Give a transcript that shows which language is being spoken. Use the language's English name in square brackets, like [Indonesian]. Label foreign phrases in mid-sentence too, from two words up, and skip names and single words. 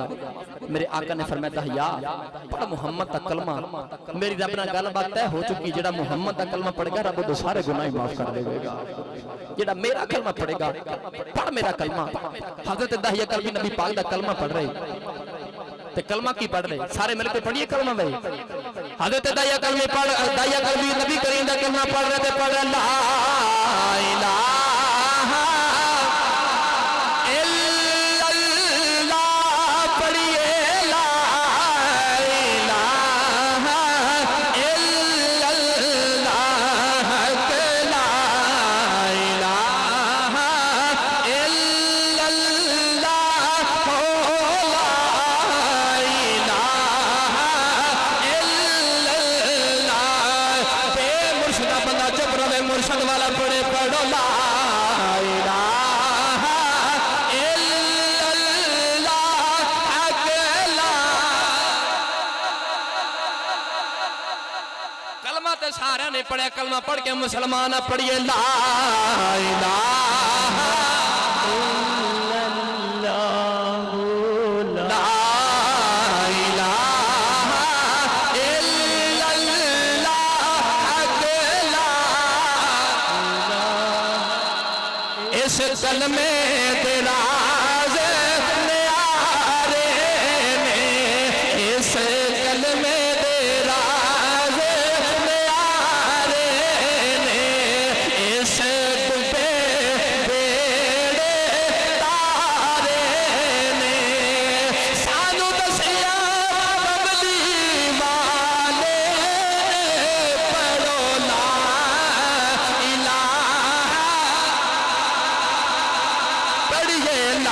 [Punjabi] میرے آقا نے فرمایا دحیہ پڑھ محمد دا کلمہ، میری رب نال گل بات طے ہو چکی، جیہڑا محمد دا کلمہ پڑھے گا رب دے سارے گناہ ہی معاف کر دے گا. جیہڑا میرا کلمہ پڑھے گا، پڑھ میرا کلمہ. حضرت دحیہ کلبی نبی پاک دا کلمہ پڑھ رہے تے کلمہ کی پڑھ رہے، سارے مل کر پڑھیے کلمہ بھائی. حضرت دحیہ کلبی پڑھ، دحیہ کلبی نبی کریم دا کلمہ پڑھ رہے تھے، پڑھ لا [Arabic] إله إلا الله, [Punjabi] پڑھیے [Arabic] لا إله إلا الله، لا إله إلا الله، هو لا إله إلا الله. [Punjabi] بے مرشدا بندہ چپ رہے، مرشد والا پڑھے، پڑھو [Arabic] لا إله إلا الله, [Punjabi] اکیلا. کلمہ تے سارے نے پڑھیا، کلمہ پڑھ کے مسلمان پڑھیے [Arabic] لا إله إلا الله، لا إله إلا الله, [Punjabi] اکیلا. اس کلمے دے راز نیارے نے, اس کلمے دے راز نیارے نے، اس ڈوبے بیڑے تارے نے، سانوں دسیا ببلی والے، پڑھو [Arabic] لا إله, [Punjabi] پڑھیے